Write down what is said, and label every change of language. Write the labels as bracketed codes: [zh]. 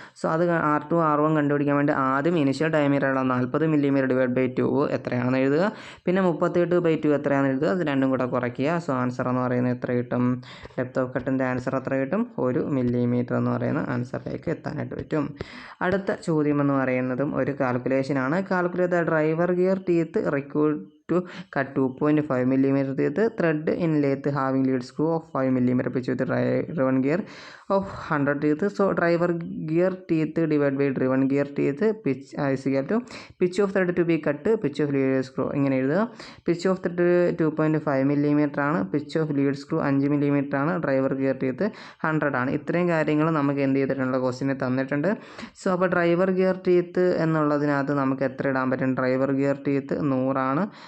[ml] So അത് R2 R1 കണ്ടുപിടിക്കാൻ വേണ്ടി ആദ്യം ഇനിഷ്യൽ ഡയമീറ്ററുള്ള 40 mm ഡിവൈഡ് ബൈ 2 എത്രയാണെന്ന് എഴുതുക, പിന്നെ 38/2 എത്രയാണെന്ന് എഴുതുക, അത് രണ്ടും കൂടെ കുറയ്ക്കുക. സോ ആൻസർ എന്ന് പറയുന്നത് എത്ര കിട്ടും, ഡെപ്ത് ഓഫ് കട്ടിൻ്റെ ആൻസർ എത്ര കിട്ടും, 1 mm എന്ന് പറയുന്ന ആൻസറിലേക്ക് എത്താനായിട്ട് പറ്റും. അടുത്ത ചോദ്യം എന്ന് പറയുന്നതും ഒരു കാൽക്കുലേഷനാണ്. [en] Calculate the driver gear teeth required to cut 2.5 mm teeth thread in lathe having lead screw of 5 mm pitch with driven gear of 100 teeth. So driver gear teeth divided by driven gear teeth pitch is equal to pitch of thread to be cut, pitch of lead screw. [ml] ഇങ്ങനെ എഴുതുക. [en] pitch of thread 2.5 mm ആണ്, pitch of lead screw 5 mm ആണ്, driver gear teeth 100 ആണ്. [ml] ഇത്രയും കാര്യങ്ങൾ നമുക്ക് എന്ത് ചെയ്തിട്ടുള്ള ക്വസ്റ്റിനെ തന്നിട്ടുണ്ട്. സോ അപ്പോൾ ഡ്രൈവർ ഗിയർ ടീത്ത് എന്നുള്ളതിനകത്ത് നമുക്ക് എത്ര ഇടാൻ പറ്റും, ഡ്രൈവർ ഗിയർ ടീത്ത് 100 ആണ്.